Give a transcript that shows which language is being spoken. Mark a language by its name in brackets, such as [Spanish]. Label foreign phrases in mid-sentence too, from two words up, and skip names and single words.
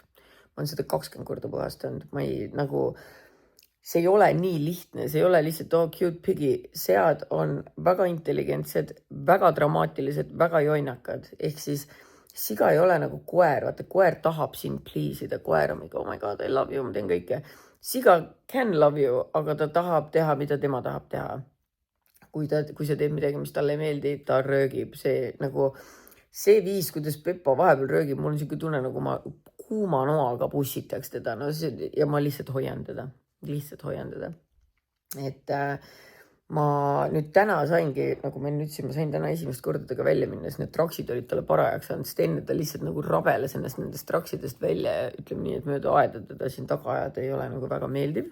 [Estonian] Ma olen seda 20 korda puhastanud. See ei ole nii lihtne, see ei ole lihtsalt cute pigi. Sead on väga intelligentsed, väga dramaatilised, väga joinakad. Ehk siis siga ei ole nagu koer. Vaata, koer tahab sind please'ida. Koer on mingi, [English] oh my god, I love you, [Estonian] ma teen kõike. Siga [English] can love you, [Estonian] aga ta tahab teha, mida tema tahab teha. Kui sa teed midagi, mis talle ei meeldi, ta röögib. See viis, kuidas Pepa vahepeal röögib, mul on siuke tunne, nagu ma kuuma noaga bussitaks teda. Ja ma lihtsalt hoian teda. Et ma nüüd täna saingi, nagu ma ütlesin, ma sain täna esimest korda tega välja minna, sest need traksid olid talle parajaks saanud, sest enne ta lihtsalt nagu rabeles ennast nendest traksidest välja ja ütleme nii, et mööda aeda teda siin taga ajada ei ole nagu väga meeldiv.